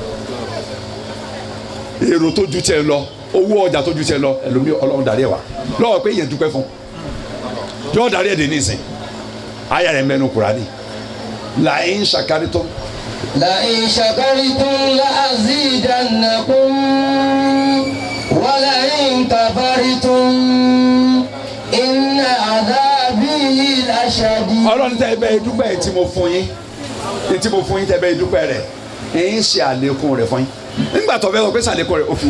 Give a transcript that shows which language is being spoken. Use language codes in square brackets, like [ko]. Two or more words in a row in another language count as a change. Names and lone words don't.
[yo] èrò tó ju tiẹ̀ lọ owó ọjà tó ju tiẹ̀ lọ ẹlòmíì Ọlọ́run darí ẹ̀ wá lọ́wọ́ pé yẹn dúpẹ́ fún yóò darí ẹ̀ dé nísìn ayé rẹ̀ mẹ́nu Kùránì [ar] لئن شكرتم. لئن شكرتم لأزيدنكم ولئن كفرتم إن عذابي لشديد. [yo] Ọlọ́run tẹ́ ẹ bẹ́ẹ̀ dúpẹ́ tí mo fún yín tẹ́ bẹ́ẹ̀ dúpẹ́ rẹ̀ ẹ̀ ń ṣe àlékún rẹ̀ fún yín nígbà tó bẹ́ẹ̀ sọ pé sàlékún rẹ̀ ó fi wà